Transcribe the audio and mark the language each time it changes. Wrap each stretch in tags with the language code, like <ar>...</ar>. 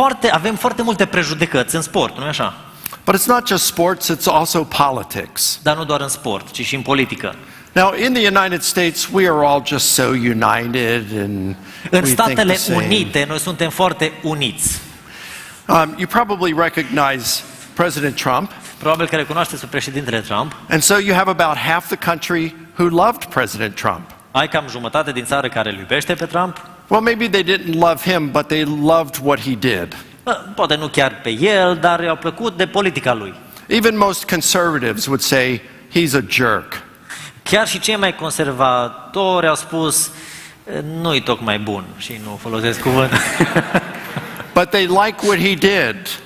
<ro>Avem foarte multe prejudecăți în sport, nu-i așa?</ro> <en>But it's not just sports, it's also politics.</en> <ro>Dar nu doar în sport, ci și în politică.</ro> <en>Now, in the United States, we are all just so united and</en> <ro>În</ro> <en>we think</en> <ro>Statele</ro> <en>the same.</en> <ro>Unite, noi suntem foarte uniți.</ro> <en>You probably recognize President Trump.</en> <ro>Probabil că recunoașteți pe președintele Trump.</ro> <en>And so you have about half the country who loved President Trump.</en> <ro>Ai cam jumătate din țară care îl iubește pe Trump.</ro> <en>Well, maybe they didn't love him, but they loved what he did.</en> <ro>Poate nu chiar pe el, dar i-au plăcut de politica lui.</ro> <en>Even most conservatives would say he's a jerk.</en> <ro>Chiar și cei mai conservatori au spus nu-i tocmai bun și nu folosesc cuvântul.</ro> <en>But they like what he did.</en>